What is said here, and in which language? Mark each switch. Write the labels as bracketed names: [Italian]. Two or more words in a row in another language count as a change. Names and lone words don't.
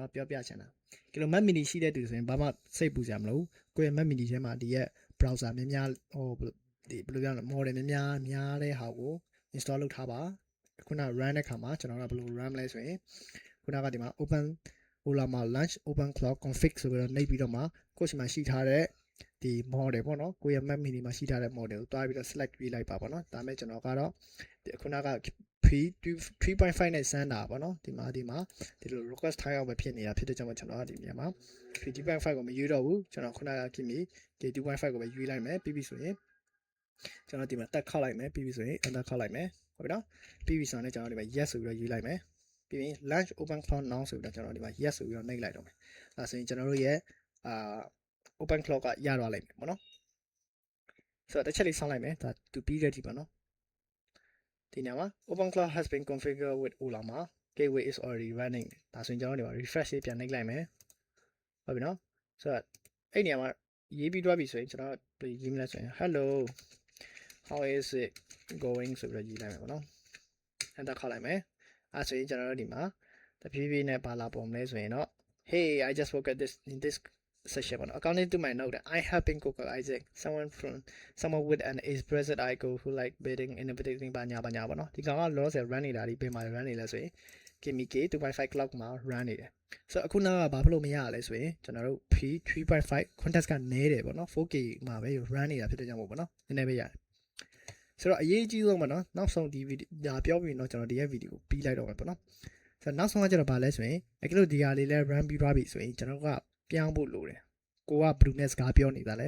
[Burmese] တော်ပြောပြချင်တာကီလို Mac mini ရှိတဲ့သူဆိုရင်ဘာမှစိတ်ပူစရာမလိုကိုယ့်ရဲ့ Mac mini ထဲမှာဒီရဲ့ browser များများဟိုဒီဘယ်လိုပြောလဲ model များတဲ့ဟာကို install လုပ်ထားပါခုန run တဲ့ခါမှာကျွန်တော်ကဘယ်လို run လဲဆိုရင်ခုနကဒီမှာ open Ola မှာ [English] launch open cloud config [Burmese] ဆိုပြီးတော့နှိပ်ပြီးတော့မှကိုယ့်ရှိမှာရှိထားတဲ့ဒီ model ပေါ့နော်ကိုယ့်ရဲ့ Mac mini မှာရှိထားတဲ့ model ကိုတွားပြီးတော့ select ပေးလိုက်ပါပေါ့နော်ဒါမဲ့ကျွန်တော်ကတော့ဒီခုနက 3.5 နဲ့စမ်းတာပေါ့နော်ဒီမှာဒီလို request ထားအောင်ပဲဖြစ်နေတာဖြစ်တဲ့ကြောင့်ကျွန်တော်ကဒီနေရာမှာ 3.5 ကိုမယူတော့ဘူးကျွန်တော်ခုနကခင်မီ 2.5 ကိုပဲယူလိုက်မယ်ပြီးပြီဆိုရင်ကျွန်တော်ဒီမှာတက်ခောက်လိုက်မယ်ပြီးပြီဆိုရင် enter ခောက်လိုက်မယ်ဟုတ်ပြီနော်ပြီးပြီဆိုရင်ကျွန်တော်ဒီမှာ yes ဆိုပြီးတော့ယူလိုက်မယ်ပြီးရင် [English] launch open cloud now [Burmese] ဆိုပြီးတော့ကျွန်တော်ဒီမှာ yes ဆိုပြီးတော့နှိပ်လိုက်တော့မယ်ဒါဆိုရင်ကျွန်တော်တို့ရဲ့ open cloud ကရသွားလိမ့်မယ်ပေါ့နော်ဆိုတော့တစ်ချက်လေးဆောင်းလိုက်မယ်ဒါသူပြီးခဲ့ပြီပေါ့နော်ဒီနေရာမှာ [English] open cloud has been configured with Ola [Burmese] မှာ [English] gateway is already running [Burmese] ဒါဆိုရင်ကျွန်တော်ဒီမှာ refresh လေးပြန်နှိပ်လိုက်မယ်ဟုတ်ပြီနော်ဆိုတော့အဲ့နေရာမှာရေးပြီးတွားပြီဆိုရင်ကျွန်တော်ရေးမလဲဆိုရင် hello [English] how is it going [Burmese] ဆိုပြီးတော့ရေးလိုက်မယ်ပေါ့နော် enter ခေါက်လိုက်မယ်အဲ့ဆိုရင်ကျွန်တော်တို့ဒီမှာတဖြည်းဖြည်းနဲ့ပါလာပုံလဲဆိုရင်တော့ [English] hey I just forgot this in this session [Burmese] ပေါ့နော် [English] according to my note I have been Coco Isaac someone with an expressed icon who like bidding in a bidding [Burmese] ဘာညာပေါ့နော်ဒီကောင်ကလောဆယ် run နေတာဒီဘယ်မှာ run နေလဲဆိုရင် KMK 2.5 cloud မှာ run နေတယ်ဆိုတော့အခုနောက်ကဘာဖြစ်လို့မရလဲ ဆိုရင်ကျွန်တော်တို့ P3.5 context ကနည်းတယ်ပေါ့နော် 4K မှာပဲ run နေတာဖြစ်တဲ့ကြောင့်ပေါ့နော်နည်းနည်းပဲရတယ်ဆိုတော့အရေးကြီးဆုံးပေါ့နော်နောက်ဆုံးဒီဗီဒီယိုပြောပြီးတော့ကျွန်တော်ဒီရဲ့ဗီဒီယိုကိုပြီးလိုက်တော့မယ်ပေါ့နော်ဆိုတော့နောက်ဆုံးကကျွန်တော်ဗာလဲဆိုရင်အဲ့လိုဒီဟာလေးလဲ run ပြီးသွားပြီဆိုရင်ကျွန်တော်ကပြောင်းဖို့လိုတယ်ကိုက blue net စကားပြောနေတာလဲ